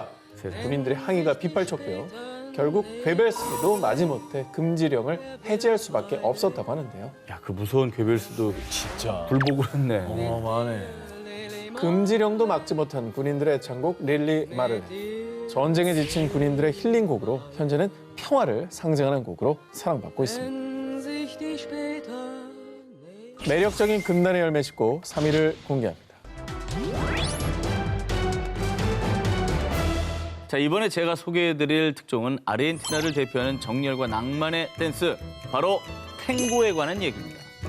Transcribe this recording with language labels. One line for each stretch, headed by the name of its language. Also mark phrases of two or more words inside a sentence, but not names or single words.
Korean: 군인들의 항의가 빗발쳤고요. 결국 괴벨스도 마지못해 금지령을 해제할 수밖에 없었다고 하는데요. 야, 그 무서운 괴벨스도 진짜 불복을 했네. 어마어마하네. 금지령도 막지 못한 군인들의 애창곡 릴리 마를렌. 전쟁에 지친 군인들의 힐링곡으로 현재는 평화를 상징하는 곡으로 사랑받고 있습니다.
German: Wenn sich die später
Korean: 매력적인 금단의 열매 싣고 3위를 공개합니다. 자, 이번에 제가 소개해드릴 특종은 아르헨티나를 대표하는 정열과 낭만의 댄스, 바로 탱고에 관한 얘기입니다.